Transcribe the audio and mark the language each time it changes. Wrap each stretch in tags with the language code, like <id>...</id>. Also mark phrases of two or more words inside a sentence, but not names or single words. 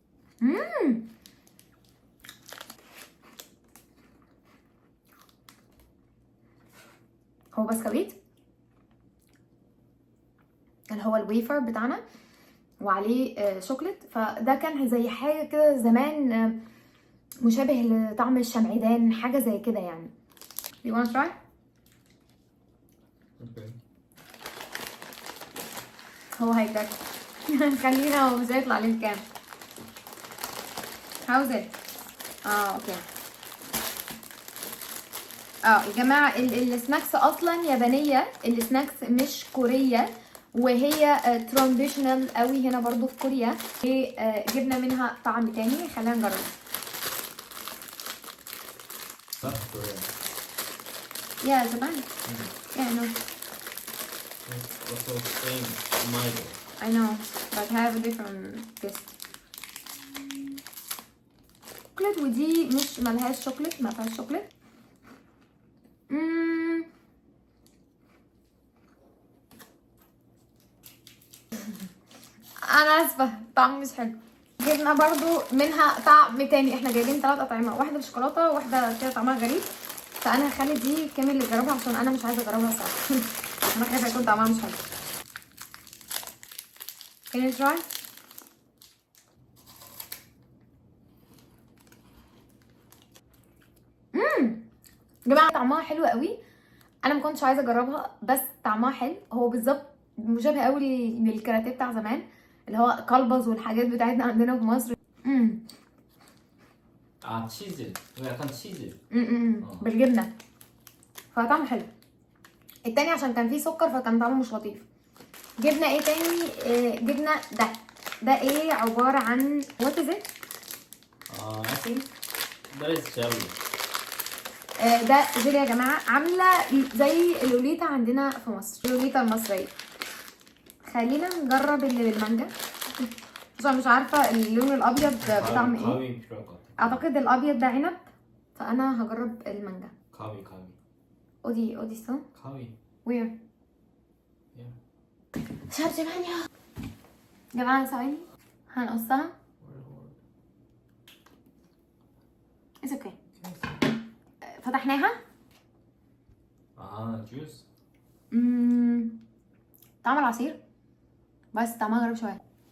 <ar>هو بسكويت اللي هو الويفر بتاعنا وعليه شوكليت، فده كان زي حاجه كده زمان مشابه لطعم الشمعدان، حاجه زي كده يعني.</ar> <en>You wanna try? Okay.</en> <ar>هو هيتاكل. خلينا هو مش هيطلع عليه الكام.</ar> <en>How's it? اوكي.</en> <ar>يا جماعه السناكس اصلا يابانيه، السناكس مش كوريه، وهي تراديشنال قوي هنا برضو في كوريا. جبنا منها طعم تاني، خلينا نجرب.</ar> <en>Not Korean.</en> <ar>يا زمان.</ar> <en>Yeah, I know. It's also same Umaibon. I know, but have a different taste.</en> <ar>شوكليت، ودي مش ملهاش شوكليت، ما فيهاش شوكليت. انا اسفه، طعم مش حلو. جبنا برضو منها طعم تاني. احنا جايبين 3 اطعمه، واحده بالشوكولاته وواحده كده طعمها غريب، فانا هخلي دي كامل اللي يجربها عشان انا مش عايزه اجربها صراحه. انا خايفه يكون طعمها مش حلو.</ar> <en>Can you try?</en> <ar>يا جماعه طعمها حلو قوي. انا ما كنتش عايزه اجربها بس طعمها حلو. هو بالظبط مشابه قوي للكاراتيه بتاع زمان اللي هو كلبز والحاجات بتاعتنا عندنا في مصر.</ar> <ko>치즈. 이거 약간 치즈.</ko> <ar>بالجبنه، فطعمه حلو. التاني عشان كان فيه سكر فكان طعمه مش لطيف. جبنا ايه تاني؟ جبنا ده ايه عباره عن</ar> <en>what is it? I think that is jelly.</en> <ar>ده جيلي يا جماعه، عامله زي اللوليتا عندنا في مصر، اللوليتا المصريه. خلينا نجرب اللي بالمانجا عشان مش عارفه اللون الابيض بطعم ايه.</ar> <ko>가위 필요할 것 같아.</ko> <ar>اعتقد الابيض ده عنب، فانا هجرب المانجا.</ar> <ko>가위. 어디 있어? 가위. Where? 잠시만요.</ko> <ar>يا جماعه ثواني هنقصها.</ar> <en>It's okay.</en> <ar>فتحناها.</ar> <en>juice.</en> <ar>طعم العصير بس طعمها غريب شويه.</ar>